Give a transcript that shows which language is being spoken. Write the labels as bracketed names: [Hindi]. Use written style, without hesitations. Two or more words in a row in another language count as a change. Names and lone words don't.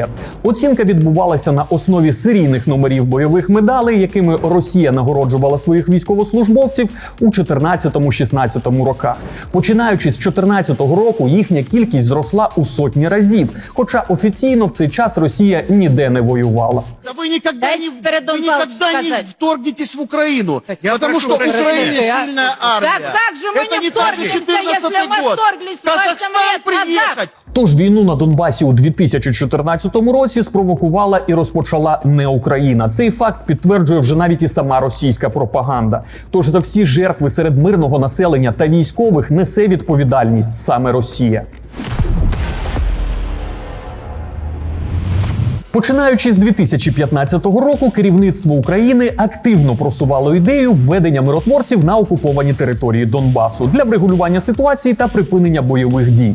[Ukrainian] Оцінка відбувалася на основі серійних номерів бойових медалей, якими Росія нагороджувала своїх військовослужбовців у 14-16 роках. Починаючи з 2014 року, їхня кількість зросла у сотні разів, хоча офіційно в цей час Росія ніде не воювала. [Russian] Вы никогда не вторгнетесь в Украину, потому что Украина сильная армия. Так как же мы не вторгнемся, если мы вторглись 8 лет назад? [Ukrainian] Тож війну на Донбасі у 2014 році спровокувала і розпочала не Україна. Цей факт підтверджує вже навіть і сама російська пропаганда. Тож за всі жертви серед мирного населення та військових несе відповідальність саме Росія. Починаючи з 2015 року, керівництво України активно просувало ідею введення миротворців на окуповані території Донбасу для врегулювання ситуації та припинення бойових дій.